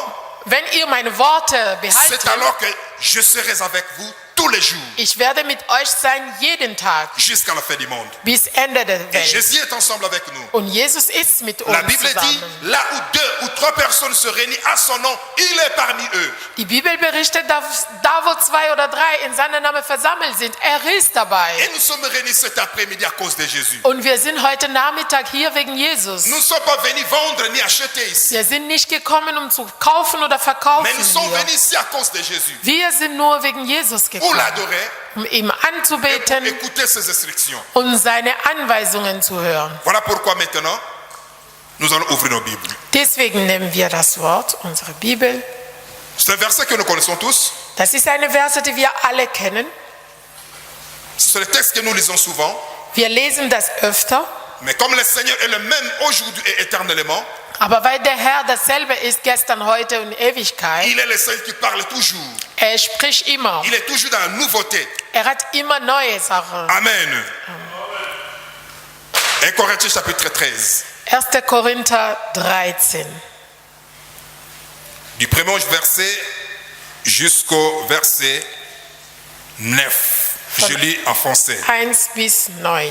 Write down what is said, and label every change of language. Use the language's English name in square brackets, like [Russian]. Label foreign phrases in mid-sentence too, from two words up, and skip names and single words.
[German] wenn ihr meine Worte c'est behaltet, [French] alors que je serai avec vous tous les jours, [German] ich werde mit euch sein jeden Tag [French] jusqu'à la fin du monde. [German] bis Ende der Et Welt. [French] Jésus est ensemble avec nous. [German] Und Jesus ist mit La uns [French] Bible dit, [German] zusammen. [French] là où 2 ou 3 personnes se réunissent à son nom, il est parmi eux. [German] Die Bibel berichtet, da wo 2 oder 3 in seinem Namen versammelt sind, er ist dabei. [French] Et nous sommes réunis cet après-midi à cause de Jésus. [German] Und wir sind heute Nachmittag hier wegen Jesus. [French] Nous ne sommes pas venus vendre ni acheter ici, [German] Wir sind nicht gekommen, um zu kaufen oder verkaufen. [French] mais nous sommes hier. venus ici à cause de Jésus. [German] Wir sind nur wegen Jesus Pour gekommen, l'adorer um ihm [French] et pour anzubeten écouter ses instructions. [German] und seine Anweisungen zu hören. [French] Voilà pourquoi maintenant, nous allons ouvrir nos Bibles. [German] Deswegen nehmen wir das Wort, unsere Bibel. [French] C'est un verset que nous connaissons tous. [German] Das ist eine Verse, die wir alle kennen. [French] C'est le texte que nous lisons souvent. [German] Wir lesen das öfter. [French] Mais comme le Seigneur est le même aujourd'hui et éternellement, [German] Aber weil der Herr dasselbe ist, gestern, heute und Ewigkeit, [French] il est le Seigneur qui parle toujours. [German] er spricht immer. [French] Il est toujours dans la nouveauté. [German] Er hat immer neue Sachen. [French] Amen. 1 Corinthiens chapitre 13. [German] 1. Korinther 13. [French] Du premier verset jusqu'au verset 9. Je lis en français. [German] 1 bis 9.